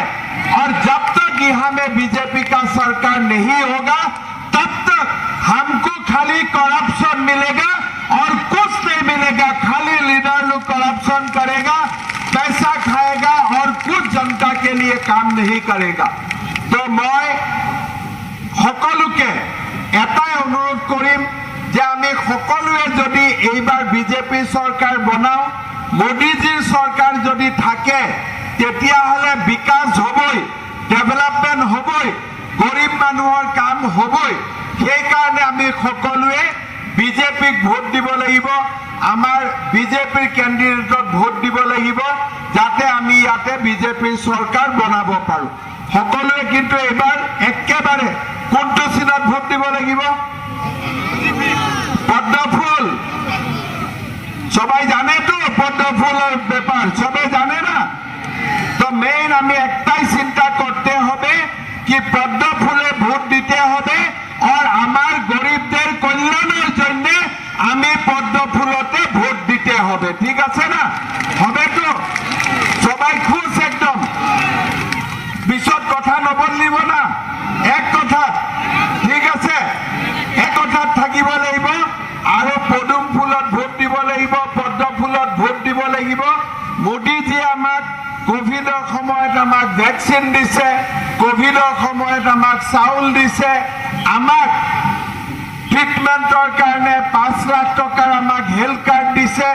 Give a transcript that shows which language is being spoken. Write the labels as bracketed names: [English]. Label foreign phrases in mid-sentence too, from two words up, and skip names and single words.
[Hindi] और जब तक यहाँ में बीजेपी का सरकार नहीं होगा तब तक हमको खाली करप्शन मिलेगा और कुछ नहीं मिलेगा। खाली लीडर लोग करप्शन करेगा, पैसा खाएगा और कुछ जनता के लिए काम नहीं करेगा। तो मैं [Assamese] সকলোকে এটাই অনুৰোধ কৰিম যে আমি সকলোৱে যদি এইবাৰ বিজেপি চৰকাৰ বনাও, মোদীজীৰ চৰকাৰ যদি থাকে তেতিয়াহ'লে বিকাশ হ'বই, ডেভেলপমেণ্ট হ'বই, গৰীব মানুহৰ কাম হ'বই। সেইকাৰণে আমি সকলোৱে বিজেপিক ভোট দিব লাগিব, আমাৰ বিজেপিৰ কেণ্ডিডেটক ভোট দিব লাগিব, যাতে আমি ইয়াতে বিজেপিৰ চৰকাৰ বনাব পাৰোঁ। সকলোৱে কিন্তু এইবাৰ একেবাৰে কোনটো চিনত ভোট দিব লাগিব? পদ্মফুল। [Bangla] সবাই জানে তো পদ্মফুলের ব্যাপার, সবাই জানে না? তো মেইন আমি একটাই চিন্তা করতে হবে কি পদ্মফুলে ভোট দিতে হবে আর আমার গরিবদের কল্যাণের জন্য আমি পদ্মফুলতে ভোট দিতে হবে। ঠিক আছে না? হবে তো? সবাই খুশ একদম? [Assamese] বিশদ কথা নবলিব না, এক কথা। ঠিক আছে, এক কথা থাকিব লাগিব আৰু পদুম ফুলত ভোট দিব লাগিব, পদ্ম ফুলত ভোট দিব লাগিব। মোদীজীয়ে আমাক কোভিডৰ সময়ত আমাক ভেকচিন দিছে, কোভিডৰ সময়ত আমাক চাউল দিছে, আমাক ট্ৰিটমেণ্টৰ কাৰণে 5 লাখ টকাৰ আমাক [English] health card [Assamese] দিছে।